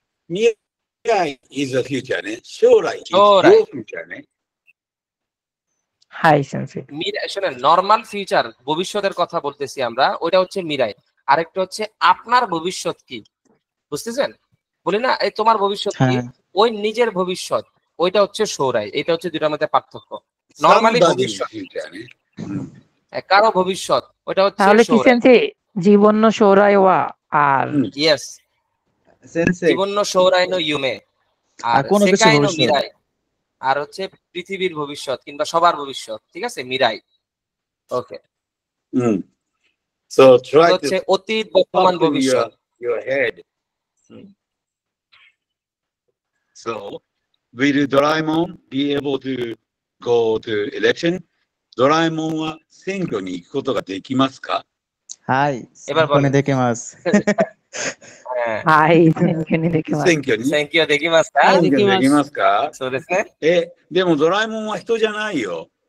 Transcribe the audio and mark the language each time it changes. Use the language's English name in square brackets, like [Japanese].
[English] মিরাই is the future ね。 সৌরাই is your future ね。 [Japanese] হাই সেন্সে। [Bangla] Mirae শুনেন, normal future, ভবিষ্যতের কথা বলতেছি আমরা, ওইটা হচ্ছে মিরাই। আরেকটা হচ্ছে আপনার ভবিষ্যৎ কি, বুঝতেছেন? বলি না এই তোমার ভবিষ্যৎ কি, ওই নিজের ভবিষ্যৎ, ওইটা হচ্ছে সৌরাই। এটা হচ্ছে দুটার মধ্যে পার্থক্য। নরমালি ভবিষ্যৎ, কারো ভবিষ্যৎ, ওটা হচ্ছে তাহলে কি [Japanese] সেন্সে জীবন সৌরাই ওয়া [Bangla] আর [Japanese] ইয়েস সেন্সে জীবন সৌরাই নো ইউমে আর সেকাই নো মিরাই, [Bangla] আর হচ্ছে পৃথিবীর ভবিষ্যৎ কিংবা সবার ভবিষ্যৎ। ঠিক আছে? মিরাই। ওকে। [English] So try [Bangla] হচ্ছে অতীত, বর্তমান, ভবিষ্যৎ। [English] Your head. So will Doraemon be able to go to election? [Japanese] ドラえもんは選挙に行くことができますか？はい。選挙にできます。はい、選挙にできます。選挙できますか？できますか？そうですね。でもドラえもんは人じゃないよ。